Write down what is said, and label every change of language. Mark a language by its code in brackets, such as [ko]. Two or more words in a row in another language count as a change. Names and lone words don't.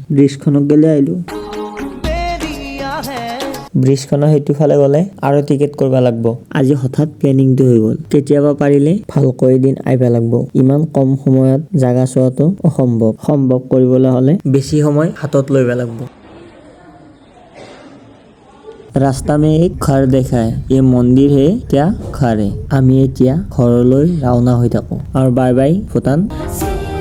[as] ব্ৰিজখনক গেলে আহিলো। ব্ৰিজখনৰ সেইটো ফালে গ'লে আৰু টিকেট কৰিব লাগিব। আজি হঠাৎ প্লেনিংটো হৈ গ'ল। কেতিয়াবা পাৰিলে ভালকৈ এদিন আহিব লাগিব। ইমান কম সময়ত জাগা চোৱাটো অসম্ভৱ। সম্ভৱ কৰিবলৈ হ'লে বেছি সময় হাতত লব লাগিব। [hi] रास्ता में एक घर देखा है, ये मंदिर है क्या घर है। [as] আমি এতিয়া ঘৰলৈ ৰাওনা হৈ থাকো। আৰু [en] bye bye [as] ভূটান।